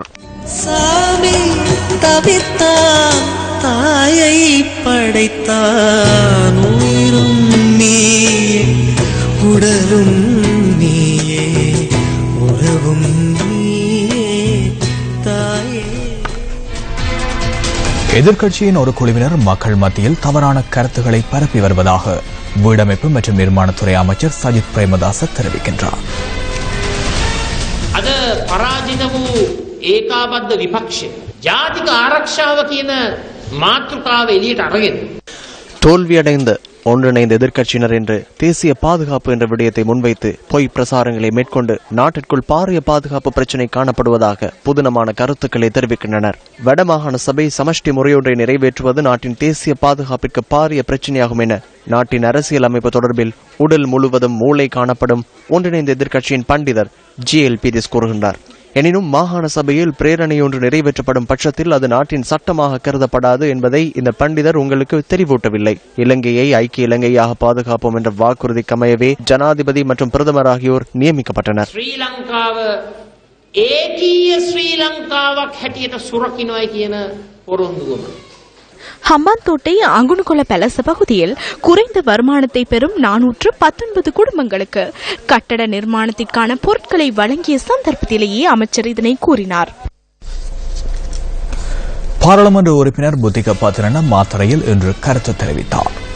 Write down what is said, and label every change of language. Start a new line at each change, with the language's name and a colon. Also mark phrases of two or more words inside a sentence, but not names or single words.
Tamil: சாமி தவித்தான் தாயை படைத்தான் உயிரும் நீயே உடலும் நீயே உறவும் நீயே தாயே. எதிர்க்கட்சியின் ஒரு குழுவினர் மக்கள் மத்தியில் தவறான கருத்துக்களை பரப்பி வருவதாக வீடமைப்பு மற்றும் நிர்மாணத்துறை அமைச்சர் சஜித் பிரேமதாச தெரிவிக்கின்றார்.
Sinhala: අද පරාජිත වූ ඒකාබද්ධ විපක්ෂය ජාතික ආරක්ෂාව කියන මාතෘකාව එළියට අරගෙන
Tamil: தோல்வியடைந்த ஒன்றிணைந்த எதிர்க்கட்சியினர் என்று தேசிய பாதுகாப்பு என்ற விடயத்தை முன்வைத்து பொய் பிரசாரங்களை மேற்கொண்டு நாட்டிற்குள் பாரிய பாதுகாப்பு பிரச்சினை காணப்படுவதாக புதினமான கருத்துக்களை தெரிவிக்கின்றனர். வடமாகாண சபை சமஷ்டி முறையொன்றை நிறைவேற்றுவது நாட்டின் தேசிய பாதுகாப்பிற்கு பாரிய பிரச்சினையாகும் என நாட்டின் அரசியல் அமைப்பு தொடர்பில் உடல் முழுவதும் மூளை காணப்படும் ஒன்றிணைந்த எதிர்க்கட்சியின் பண்டிதர் GL பீரிஸ் கூறுகின்றார். எனினும் மாகாண சபையில் பிரேரணையொன்று நிறைவேற்றப்படும் பட்சத்தில் அது நாட்டின் சட்டமாக கருதப்படாது என்பதை இந்த பண்டிதர் உங்களுக்கு தெரிவூட்டவில்லை. இலங்கையை ஐக்கிய இலங்கையாக பாதுகாப்போம் என்ற வாக்குறுதிக்கமையவே ஜனாதிபதி மற்றும் பிரதமர் ஆகியோர் நியமிக்கப்பட்டனர்.
Sinhala: ஸ்ரீலங்காව ඒකීය ශ්‍රී ලංකාවක් හැටියට සුරකින්නයි කියන පොරොන්දුවම
Tamil: ஹம்பாந்தோட்டை அங்குணுகொல பலச பகுதியில் குறைந்த வருமானத்தை பெறும் 419 குடும்பங்களுக்கு கட்டட நிர்மாணத்திற்கான பொருட்களை வழங்கிய சந்தர்ப்பத்திலேயே அமைச்சர் இதனை கூறினார். பாராளுமன்ற உறுப்பினர் புத்திக பாத்திரன மாத்தறையில் இன்று கருத்து தெரிவித்தார்.